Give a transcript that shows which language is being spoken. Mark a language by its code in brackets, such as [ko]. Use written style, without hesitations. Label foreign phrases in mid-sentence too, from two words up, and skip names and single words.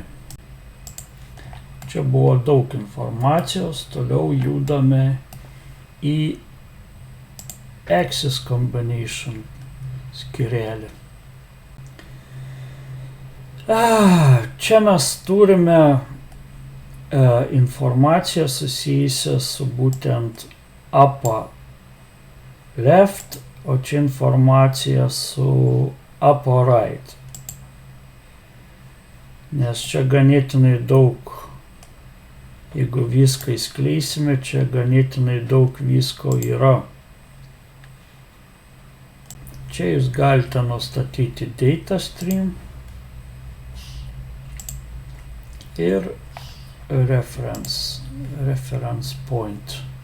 [lt] Čia buvo daug informacijos, toliau judame į [en] axis combination [lt] skyrelį. Čia mes turime informaciją susijusią su būtent [en] upper left, [lt] o čia informacija su [en] upper right. [lt] Nes čia ganėtinai daug, jeigu viską įskleisime, čia ganėtinai daug visko yra. Čia jūs galite nustatyti [en] data stream [lt] ir [en] reference point.